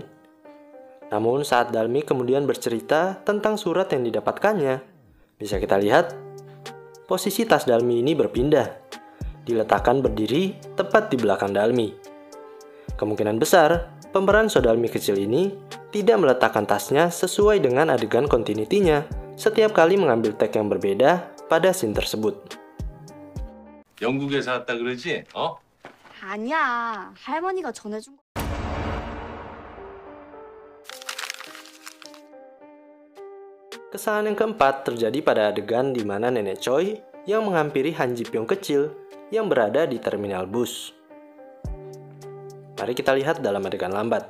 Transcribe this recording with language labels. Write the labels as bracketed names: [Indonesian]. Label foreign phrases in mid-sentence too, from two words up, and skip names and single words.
[Indonesian] Namun saat Dal-mi kemudian bercerita tentang surat yang didapatkannya, bisa kita lihat, posisi tas Dal-mi ini berpindah, diletakkan berdiri tepat di belakang Dal-mi. Kemungkinan besar, pemeran So Dal-mi kecil ini tidak meletakkan tasnya sesuai dengan adegan continuity-nya setiap kali mengambil tag yang berbeda pada scene tersebut. [Korean] 영국에서 왔다 그러지? 어? 아니야. 할머니가 전해준 거. [Indonesian] Kesalahan yang keempat terjadi pada adegan di mana Nenek Choi yang menghampiri Han Ji Pyong kecil yang berada di terminal bus. Mari kita lihat dalam adegan lambat.